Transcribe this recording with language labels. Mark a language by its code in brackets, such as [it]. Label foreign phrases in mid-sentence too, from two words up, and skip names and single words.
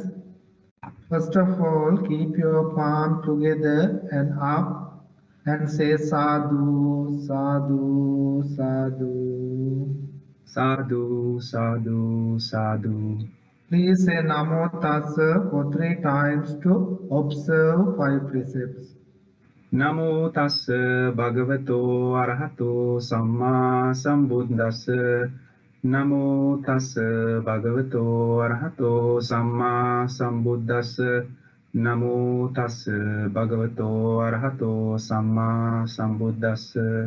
[en] First of all, keep your palm together and up and say [pi] sadhu, sadhu, sadhu. Sadhu, sadhu, sadhu. [en] Please say [pi] Namo Tassa [en] for 3 times to observe 5 precepts. [pi] Namo tassa bhagavato arahato samma sambuddhassa. Namo tassa bhagavato arahato samma sambuddhassa. Namo tassa bhagavato arahato samma sambuddhassa.